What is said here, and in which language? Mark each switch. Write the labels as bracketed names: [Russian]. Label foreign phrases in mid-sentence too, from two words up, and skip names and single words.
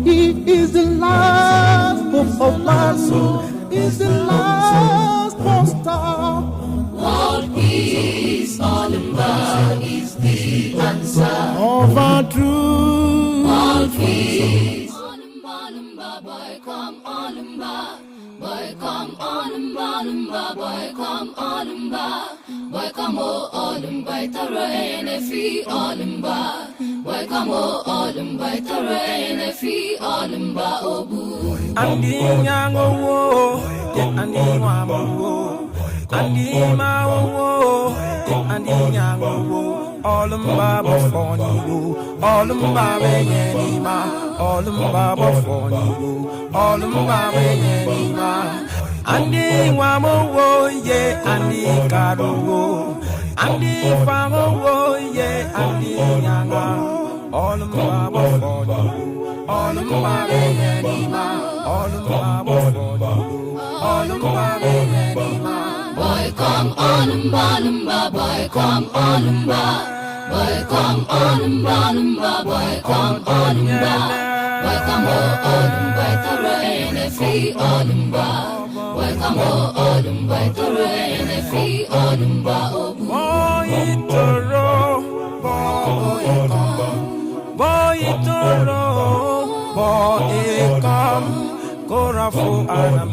[English] He is the last hope of man, is the last poster. World peace, Olumba is the answer. Overdue. World peace. Olumba, Olumba, boy, come Olumba. Boy, come Olumba, Olumba, boy, come Olumba. Boy, come Olumba, [Efik] itaro enefi [English] Olumba. Boy, come Olumba, [Efik] itaro enefi [English] Olumba obu. [Efik] Andi nyango wo, andi mama wo, andi ma wo, andi nyango wo. Olumba bofoni wo, Olumba benyeni ma, Olumba bofoni wo, Olumba benyeni ma. Andi wamo wo ye, andi karo wo, andi famo wo ye, andi nyanga. Olumba bofoni wo, Olumba benyeni ma, Olumba bofoni wo, Olumba benyeni ma. [English] Boy, come Olumba, Olumba, boy, come Olumba. Boy, come Olumba, Olumba, boy, come Olumba. Boy, come Olumba, [Efik] itaro enefi [English] Olumba. [Efik] Waikamo Olumba Toro NFE Olumba Obu [English] Boy Toro Boy Toro Boy Come [Efik] Korafu Anam